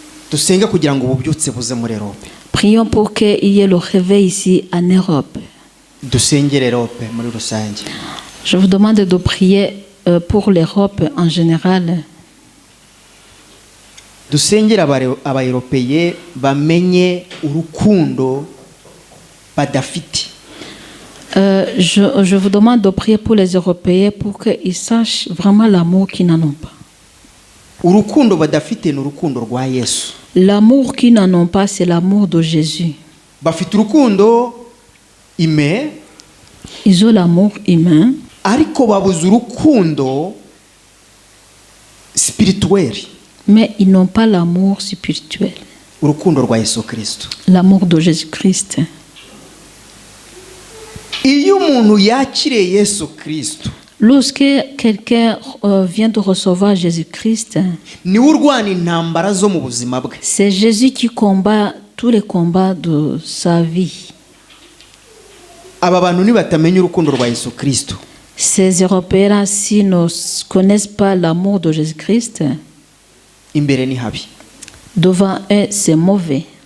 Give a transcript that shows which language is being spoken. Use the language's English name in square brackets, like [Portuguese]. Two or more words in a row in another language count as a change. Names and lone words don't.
[Kinyarwanda] dusenge kugira ngo ububyutse buze muri Europe. [French] Prions pour qu'il y ait le réveil ici en Europe. [Kinyarwanda] Dusengere Europe muri rusange. [French] Je vous demande de prier pour l'Europe en général. [Kinyarwanda] Dusengere aba-Européens bamenye urukundo badafite. [French] Je vous demande de prier pour les Européens pour qu'ils sachent vraiment l'amour qu'ils n'en ont pas. [Kinyarwanda] Urukundo badafite ni urukundo rwa Yesu. [French] L'amour qu'ils n'en ont pas, c'est l'amour de Jésus. [Kinyarwanda] Bafite urukundo ime. [French] Ils ont l'amour humain. [Kinyarwanda] Ariko babuze urukundo spirituel. [French] Mais ils n'ont pas l'amour spirituel. [Kinyarwanda] Urukundo rwa Yesu Kristo. [French] L'amour de Jésus-Christ. [Kinyarwanda] Iyo umuntu yakiriye Yesu Kristo, [French] lorsque quelqu'un vient de recevoir Jésus-Christ, c'est Jésus qui combat tous les combats de sa vie. Ces Européens, s'ils ne connaissent pas l'amour de Jésus-Christ, devant eux, c'est mauvais.